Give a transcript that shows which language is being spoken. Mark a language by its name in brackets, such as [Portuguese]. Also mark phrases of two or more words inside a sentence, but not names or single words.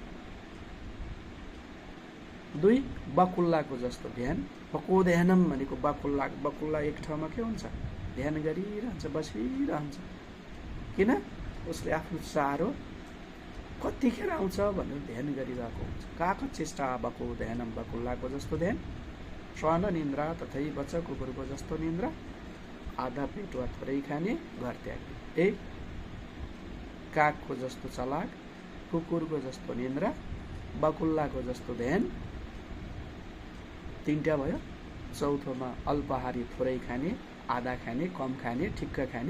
[Nepali] 2. बकुल्लाको जस्तो ध्यान। [Sanskrit] बको ध्यानम [Nepali] भनेको बकुल्ला, बकुल्ला एक ठाउँमा के हुन्छ, ध्यान गरिरहन्छ, बसिरहन्छ। किन? उसले आफ्नो चारो कतिखेर आउँछ भनेर ध्यान गरिरहेको हुन्छ। [Sanskrit] काको चेष्टा बको ध्यानम, [Nepali] बकुल्लाको जस्तो ध्यान। [Sanskrit] श्वान निन्द्रा तथैव च, [Nepali] कुकुरको जस्तो निन्द्रा, आधा पेट वा थोरै खाने, घर त्याग्ने। 1. कागको जस्तो चलाक, कुकुरको जस्तो निन्द्रा, बकुल्लाको जस्तो ध्यान। 3टा भयो। 4थोमा अल्पाहारी, थोरै खाने, आधा खाने, कम खाने, ठिक्क खाने।